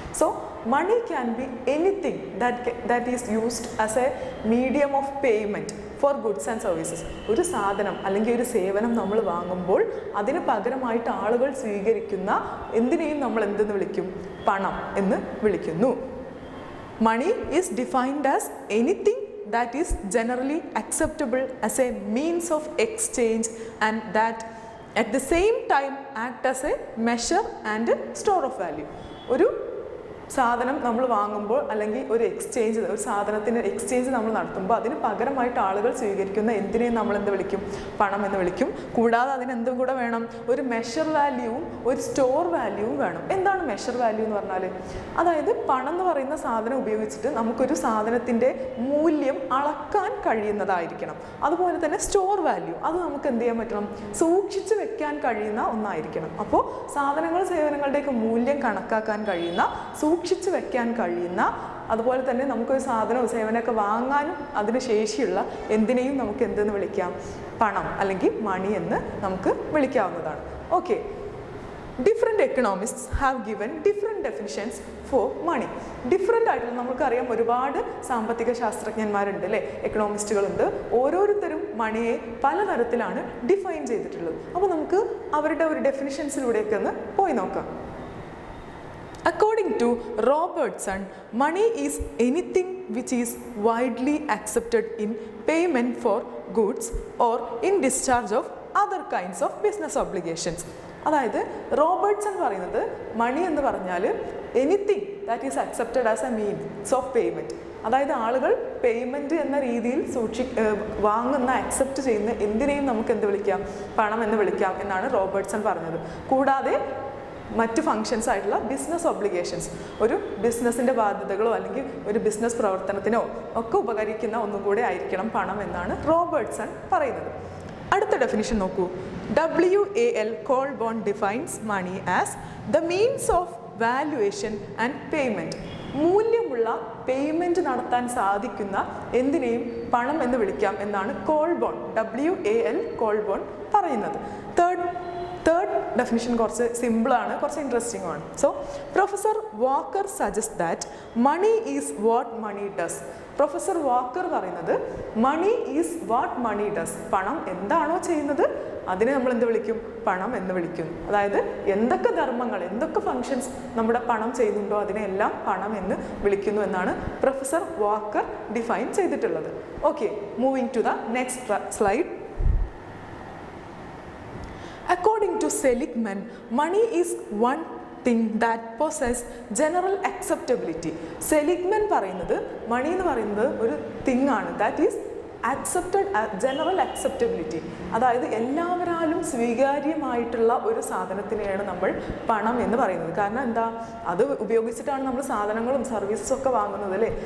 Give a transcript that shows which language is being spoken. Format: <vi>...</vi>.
<en>So money can be anything that is used as a medium of payment for goods and services.</en> <ml>ഒരു സാധനം അല്ലെങ്കിൽ ഒരു സേവനം നമ്മൾ വാങ്ങുമ്പോൾ അതിന് പകരമായിട്ട് ആളുകൾ സ്വീകരിക്കുന്ന എന്തിനേയും നമ്മൾ എന്തെന്ന് വിളിക്കും, പണം എന്ന് വിളിക്കുന്നു.</ml> <en>Money is defined as anything that is generally acceptable as a means of exchange and that at the same time act as a measure and store of value.</en> <ml>ഒരു സാധനം നമ്മൾ വാങ്ങുമ്പോൾ അല്ലെങ്കിൽ ഒരു സാധനത്തിന് എക്സ്ചേഞ്ച് നമ്മൾ നടത്തുമ്പോൾ അതിന് പകരമായിട്ട് ആളുകൾ സ്വീകരിക്കുന്ന എന്തിനേയും നമ്മൾ എന്ത് വിളിക്കും, പണം എന്ന് വിളിക്കും. കൂടാതെ അതിനെന്തും കൂടെ വേണം, ഒരു മെഷർ വാല്യൂവും ഒരു സ്റ്റോർ വാല്യൂവും വേണം. എന്താണ് മെഷർ വാല്യൂ എന്ന് പറഞ്ഞാൽ, അതായത് പണം എന്ന് പറയുന്ന സാധനം ഉപയോഗിച്ചിട്ട് നമുക്കൊരു സാധനത്തിൻ്റെ മൂല്യം അളക്കാൻ കഴിയുന്നതായിരിക്കണം. അതുപോലെ തന്നെ സ്റ്റോർ വാല്യൂ, അത് നമുക്ക് എന്ത് ചെയ്യാൻ പറ്റണം, സൂക്ഷിച്ച് വെക്കാൻ കഴിയുന്ന ഒന്നായിരിക്കണം. അപ്പോൾ സാധനങ്ങൾ സേവനങ്ങളുടെയൊക്കെ മൂല്യം കണക്കാക്കാൻ കഴിയുന്ന, സൂക്ഷിച്ച് വെക്കാൻ കഴിയുന്ന, അതുപോലെ തന്നെ നമുക്കൊരു സാധനവും സേവനമൊക്കെ വാങ്ങാനും അതിന് ശേഷിയുള്ള എന്തിനേയും നമുക്ക് എന്തെന്ന് വിളിക്കാം, പണം അല്ലെങ്കിൽ മണി എന്ന് നമുക്ക് വിളിക്കാവുന്നതാണ്.</ml> <en>Okay, different economists have given different definitions for money.</en> <ml>Different ആയിട്ടുള്ള, നമുക്കറിയാം ഒരുപാട് സാമ്പത്തിക ശാസ്ത്രജ്ഞന്മാരുണ്ട് അല്ലേ, എക്കണോമിസ്റ്റുകളുണ്ട്. ഓരോരുത്തരും മണിയെ പലതരത്തിലാണ് ഡിഫൈൻ ചെയ്തിട്ടുള്ളത്. അപ്പോൾ നമുക്ക് അവരുടെ ഒരു ഡെഫിനിഷൻസിലൂടെയൊക്കെ ഒന്ന് പോയി നോക്കാം.</ml> <en>According to Robertson, money is anything which is widely accepted in payment for goods or in discharge of other kinds of business obligations.</en> <ml>അതായത് റോബർട്ട്സൺ പറയുന്നത് മണി എന്ന് പറഞ്ഞാൽ</ml> <en>Anything that is accepted as a means of payment.</en> <ml>അതായത് ആളുകൾ payment എന്ന രീതിയിൽ വാങ്ങുന്ന, accept ചെയ്യുന്ന എന്തിനേയും നമുക്ക് എന്ത് വിളിക്കാം, പണം എന്ന് വിളിക്കാം എന്നാണ് റോബർട്ട്സൺ പറഞ്ഞത്. കൂടാതെ മറ്റ് ഫങ്ഷൻസ് ആയിട്ടുള്ള ബിസിനസ് ഒബ്ലിഗേഷൻസ്, ഒരു ബിസിനസ്സിൻ്റെ ബാധ്യതകളോ അല്ലെങ്കിൽ ഒരു ബിസിനസ് പ്രവർത്തനത്തിനോ ഒക്കെ ഉപകരിക്കുന്ന ഒന്നും കൂടെ ആയിരിക്കണം പണം എന്നാണ് റോബർട്ട്സൺ പറയുന്നത്. അടുത്ത ഡെഫിനിഷൻ നോക്കൂ.</ml> <en>WAL Colborn defines money as the means of valuation and payment.</en> <ml>മൂല്യമുള്ള പേയ്മെൻറ്റ് നടത്താൻ സാധിക്കുന്ന എന്തിനേയും പണം എന്ന് വിളിക്കാം എന്നാണ് കോൾബോൺ, WAL കോൾബോൺ പറയുന്നത്. തേർഡ് ഡെഫിനിഷൻ കുറച്ച് സിമ്പിളാണ്, കുറച്ച് ഇൻട്രസ്റ്റിംഗ് ആണ്.</ml> <en>So professor Walker suggest that money is what money does. Professor Walker പറയുന്നത് money is what money does.</en> <ml>പണം എന്താണോ ചെയ്യുന്നത് അതിനെ നമ്മൾ എന്ത് വിളിക്കും? പണം എന്ന് വിളിക്കും. അതായത് എന്തൊക്കെ ധർമ്മങ്ങൾ, എന്തൊക്കെ ഫങ്ഷൻസ് നമ്മുടെ പണം ചെയ്യുന്നുണ്ടോ അതിനെല്ലാം പണം എന്ന് വിളിക്കുന്നു എന്നാണ് പ്രൊഫസർ വാക്കർ ഡിഫൈൻ ചെയ്തിട്ടുള്ളത്.</ml> <en>Okay, moving to the next slide. According to Seligman, money is one thing that possess general acceptability.</en> <ml>Seligman പറയുന്നത് മണി എന്ന് പറയുന്നത് ഒരു തിങ് ആണ്,</ml> <en>That is accepted, general acceptability.</en> <ml>അതായത് എല്ലാവരാലും സ്വീകാര്യമായിട്ടുള്ള ഒരു സാധനത്തിനെയാണ് നമ്മൾ പണം എന്ന് പറയുന്നത്. കാരണം എന്താ, അത് ഉപയോഗിച്ചിട്ടാണ് നമ്മൾ സാധനങ്ങളും സർവീസസും ഒക്കെ വാങ്ങുന്നത് അല്ലേ.</ml>